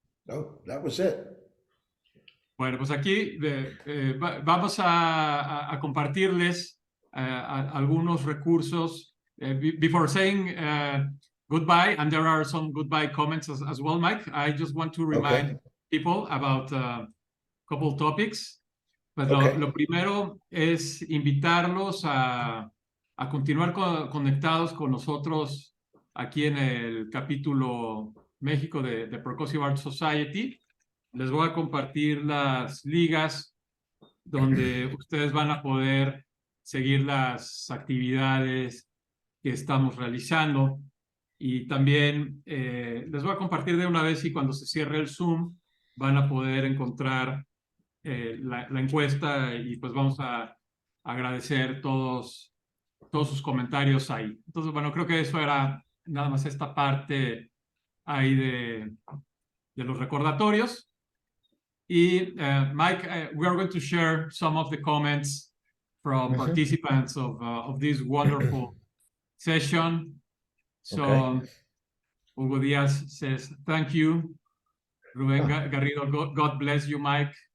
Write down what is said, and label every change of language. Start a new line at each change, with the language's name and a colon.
English: Oh, that was it.
Spanish: Bueno, pues aquí vamos a compartirles algunos recursos.
English: Before saying goodbye, and there are some goodbye comments as well, Mike, I just want to remind people about a couple topics.
Spanish: Pues lo primero es invitarlos a continuar conectados con nosotros aquí en el capítulo México de Percussive Art Society. Les voy a compartir las ligas donde ustedes van a poder seguir las actividades que estamos realizando. Y también les voy a compartir de una vez y cuando se cierre el Zoom van a poder encontrar la encuesta y pues vamos a agradecer todos sus comentarios ahí. Entonces, bueno, creo que eso era nada más esta parte ahí de los recordatorios.
English: Y Mike, we are going to share some of the comments from participants of this wonderful session. So Hugo Diaz says, thank you. Rubén Garrido, God bless you, Mike.